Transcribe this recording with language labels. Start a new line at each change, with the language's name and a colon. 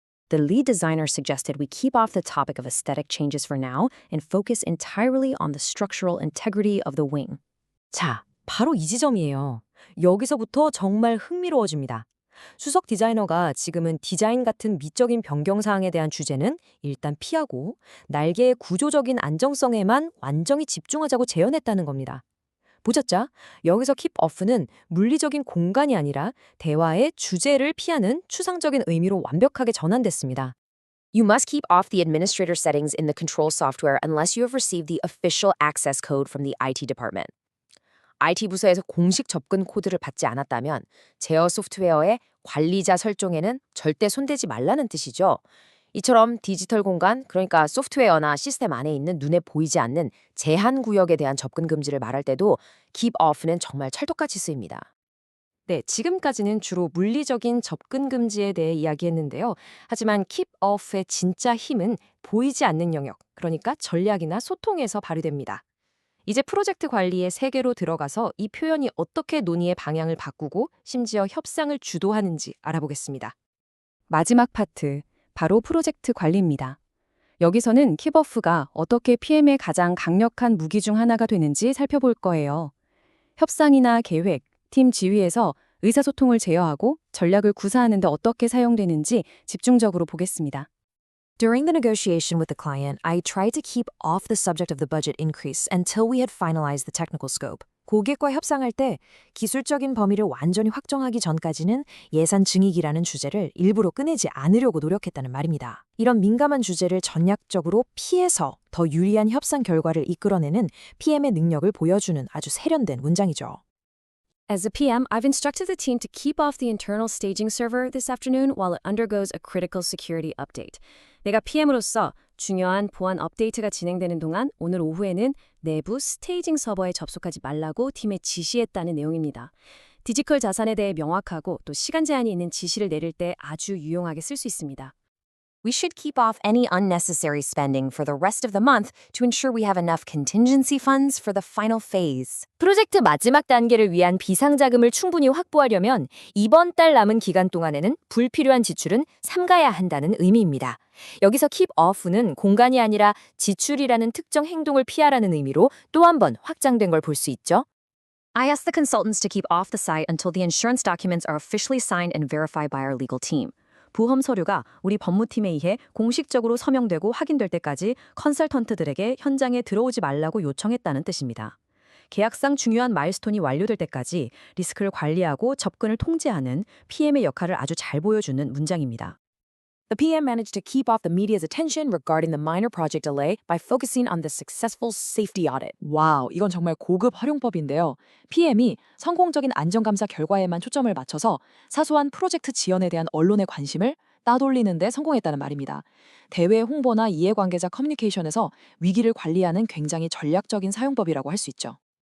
English: The lead designer suggested we keep off the topic of aesthetic changes for now and focus entirely on the structural integrity of the wing.
Korean: 자, 바로 이 지점이에요. 여기서부터 정말 흥미로워집니다. 수석 디자이너가 지금은 디자인 같은 미적인 변경사항에 대한 주제는 일단 피하고 날개의 구조적인 안정성에만 완전히 집중하자고 제언했다는 겁니다. 보셨죠? 여기서 keep off는 물리적인 공간이 아니라 대화의 주제를 피하는 추상적인 의미로 완벽하게 전환됐습니다.
English: You must keep off the administrator settings in the control software unless you have received the official access code from the IT department.
Korean: IT 부서에서 공식 접근 코드를 받지 않았다면 제어 소프트웨어의 관리자 설정에는 절대 손대지 말라는 뜻이죠. 이처럼 디지털 공간, 그러니까 소프트웨어나 시스템 안에 있는 눈에 보이지 않는 제한 구역에 대한 접근 금지를 말할 때도 keep off는 정말 찰떡같이 쓰입니다. 네, 지금까지는 주로 물리적인 접근 금지에 대해 이야기했는데요. 하지만 keep off의 진짜 힘은 보이지 않는 영역, 그러니까 전략이나 소통에서 발휘됩니다. 이제 프로젝트 관리의 세계로 들어가서 이 표현이 어떻게 논의의 방향을 바꾸고 심지어 협상을 주도하는지 알아보겠습니다. 마지막 파트, 바로 프로젝트 관리입니다. 여기서는 킵오프가 어떻게 PM의 가장 강력한 무기 중 하나가 되는지 살펴볼 거예요. 협상이나 계획, 팀 지휘에서 의사소통을 제어하고 전략을 구사하는 데 어떻게 사용되는지 집중적으로 보겠습니다.
English: During the negotiation with the client, I tried to keep off the subject of the budget increase until we had finalized the technical scope.
Korean: 고객과 협상할 때 기술적인 범위를 완전히 확정하기 전까지는 예산 증액이라는 주제를 일부러 꺼내지 않으려고 노력했다는 말입니다. 이런 민감한 주제를 전략적으로 피해서 더 유리한 협상 결과를 이끌어내는 PM의 능력을 보여주는 아주 세련된 문장이죠.
English: As a PM, I've instructed the team to keep off the internal staging server this afternoon while it undergoes a critical security update.
Korean: 내가 PM으로서 중요한 보안 업데이트가 진행되는 동안 오늘 오후에는 내부 스테이징 서버에 접속하지 말라고 팀에 지시했다는 내용입니다. 디지털 자산에 대해 명확하고 또 시간 제한이 있는 지시를 내릴 때 아주 유용하게 쓸 수 있습니다.
English: We should keep off any unnecessary spending for the rest of the month to ensure we have enough contingency funds for the final phase.
Korean: 프로젝트 마지막 단계를 위한 비상자금을 충분히 확보하려면 이번 달 남은 기간 동안에는 불필요한 지출은 삼가야 한다는 의미입니다. 여기서 keep off는 공간이 아니라 지출이라는 특정 행동을 피하라는 의미로 또 한 번 확장된 걸 볼 수 있죠.
English: I asked the consultants to keep off the site until the insurance documents are officially signed and verified by our legal team.
Korean: 보험 서류가 우리 법무팀에 의해 공식적으로 서명되고 확인될 때까지 컨설턴트들에게 현장에 들어오지 말라고 요청했다는 뜻입니다. 계약상 중요한 마일스톤이 완료될 때까지 리스크를 관리하고 접근을 통제하는 PM의 역할을 아주 잘 보여주는 문장입니다.
English: The PM managed to keep off the media's attention regarding the minor project delay by focusing on the successful safety audit.
Korean: 와우, 이건 정말 고급 활용법인데요. PM이 성공적인 안전감사 결과에만 초점을 맞춰서 사소한 프로젝트 지연에 대한 언론의 관심을 따돌리는 데 성공했다는 말입니다. 대외 홍보나 이해관계자 커뮤니케이션에서 위기를 관리하는 굉장히 전략적인 사용법이라고 할 수 있죠.